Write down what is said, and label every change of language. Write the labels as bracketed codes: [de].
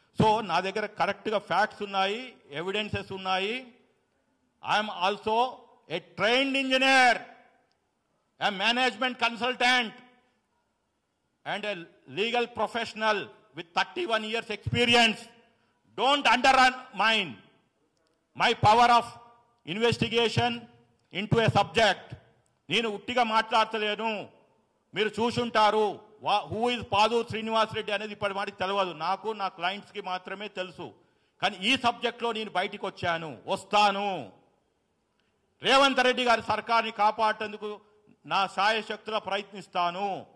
[te] So నా దగ్గర కరెక్ట్గా ఫ్యాక్ట్స్ ఉన్నాయి, ఎవిడెన్సెస్ ఉన్నాయి. [en] I'm also a trained engineer, a management consultant and a legal professional with 31 years experience. Don't undermine my power of investigation into a subject. [te] నేను ఉట్టిగా మాట్లాడతలేను. మీరు చూసుంటారు హూ ఇస్ పాదూర్ శ్రీనివాస్ రెడ్డి అనేది ఇప్పటి మాటికి తెలియదు. నాకు నా క్లయింట్స్కి మాత్రమే తెలుసు. కానీ ఈ సబ్జెక్ట్లో నేను బయటికి వస్తాను. రేవంత్ రెడ్డి గారి సర్కార్ని కాపాడేందుకు నా శాయశక్తులా ప్రయత్నిస్తాను.